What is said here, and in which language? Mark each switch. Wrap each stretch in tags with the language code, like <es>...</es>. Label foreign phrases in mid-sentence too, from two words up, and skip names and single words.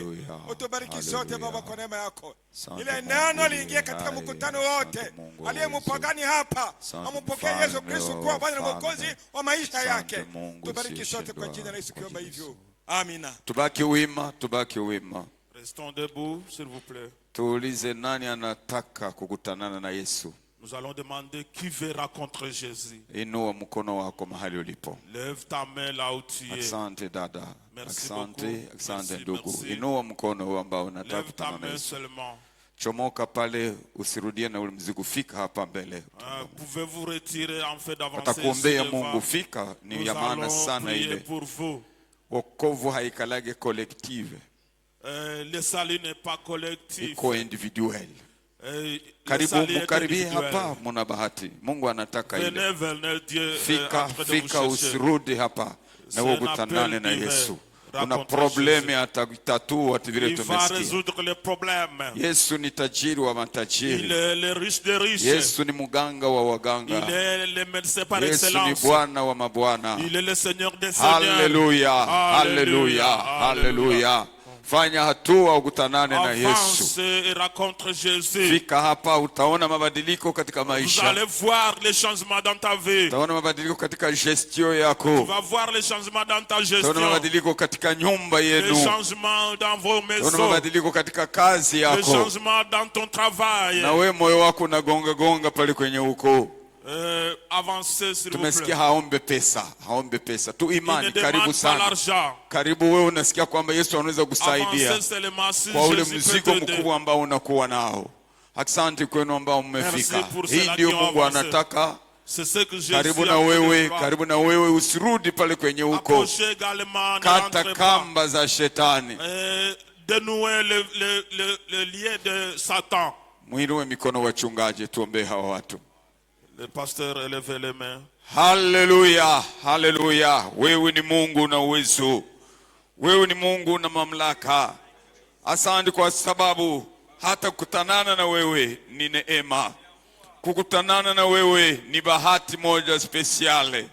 <sw>Utubariki sote Baba kwa neema yako. Ile neno liingie katika mkutano wote. Aliyempagani hapa ampokee Yesu Kristo kuwa Bwana na Mwokozi wa maisha yake. Tubariki sote kwa jina la Yesu kiomba hivyo. Amina. Tubaki wima, tubaki wima.</sw> <fr>Restons debout, s'il vous plaît.</fr> <sw>Tuulize nani anataka kukutanana na Yesu.</sw> <fr>Nous allons demander qui veut rencontrer Jésus.</fr> <sw>Inua mkono wako mahali ulipo.</sw> <fr>Lève ta main là où tu es.</fr> <sw>Asante dada. Asante, asante ndugu.</sw> <fr>Merci.</fr> <sw>Inua mkono ambao unataka</sw> <fr>Lève ta</fr> <sw>kukutana na</sw> <fr>main</fr> <sw>Yesu.</sw> <fr>seulement.</fr> <sw>Chomoka pale, usirudie na ule mzigo, fika hapa mbele.</sw> <fr>Pouvez-vous retirer en fait d'avancer?</fr> <sw>Atakuombea Mungu, fika, ni ya maana sana ile.</sw> <fr>Pour vous.</fr> <sw>Wokovu haikalage collective.</sw> <fr>Le salut n'est pas collectif.</fr> <sw>Iko individuel. Karibu mkaribie hapa, muna bahati. Mungu anataka ile. Fika usirudi hapa na ukutanane na Yesu. Una problemi atatatua vile tumesikia. Yesu ni tajiri wa matajiri. Yesu ni muganga wa waganga. Yesu ni Bwana wa mabwana. Haleluya, haleluya, haleluya. Fanya hatua ukutanane na Yesu. Fika hapa utaona mabadiliko katika maisha.</sw> <fr>Vous allez voir les changements dans ta vie.</fr> <sw>Utaona mabadiliko katika gestion yako.</sw> <fr>Tu vas voir les changements dans ta gestion.</fr> <sw>Utaona mabadiliko katika nyumba yenu.</sw> <fr>Les changements dans vos maisons.</fr> <sw>Utaona mabadiliko katika kazi yako.</sw> <fr>Les changements dans ton travail.</fr> <sw>Na wewe moyo wako unagonga gonga pale kwenye uko.</sw> <fr>Avancez s'il vous plaît.</fr> <sw>Tumesikia haombe pesa. Tu imani, karibu sana. Karibu wewe unasikia kwamba Yesu anaweza kusaidia kwa ule mzigo mkubwa ambao unakuwa nao. Asante kwenu ambao mmefika. Hii ndio Mungu anataka. Karibu na wewe usirudi pale kwenye uko. Kata kamba za shetani.</sw> <fr>Dénouer le lien de Satan.</fr> <sw>Muinue mikono wachungaji, tuombe hawa watu.</sw> <fr>Le pasteur élève les mains.</fr> <sw>Haleluya, haleluya. Wewe ni Mungu na uwezo. Wewe ni Mungu na mamlaka. Asante kwa sababu hata kukutanana na wewe ni neema. Kukutanana na wewe ni bahati moja speciale.</sw>